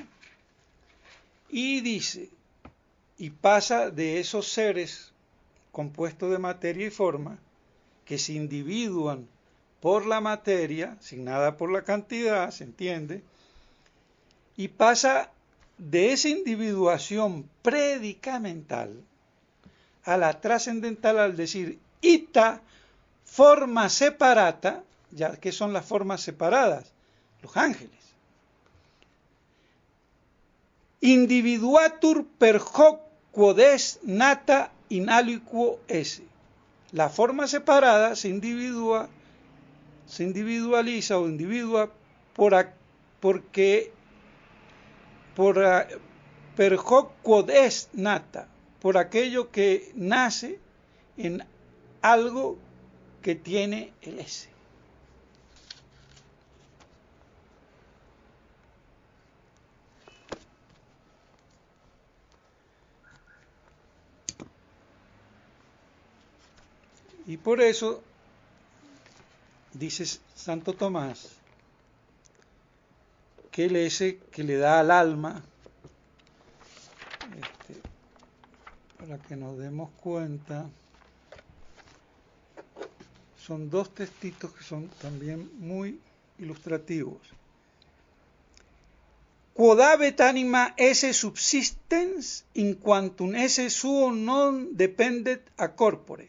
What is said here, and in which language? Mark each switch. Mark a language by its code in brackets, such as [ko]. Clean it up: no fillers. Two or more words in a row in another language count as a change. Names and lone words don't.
[es] Y dice, y pasa de esos seres compuestos de materia y forma, que se individúan por la materia, sin nada por la cantidad, ¿se entiende? Y pasa de esa individuación predicamental a la trascendental al decir [la] ita forma separata, [es] ya que son las formas separadas, los ángeles. [la] Individuatur per hoc quod est nata in aliquo esse. [es] La forma separada se individualiza o individua [la] per hoc quod est nata, [es] por aquello que nace en algo que tiene el S. Y por eso, dice Santo Tomás, que el S que le da al alma, para que nos demos cuenta, son dos textitos que son también muy ilustrativos. [la] Quod habet anima esse subsistens in quantum esse suo non dependet a corpore.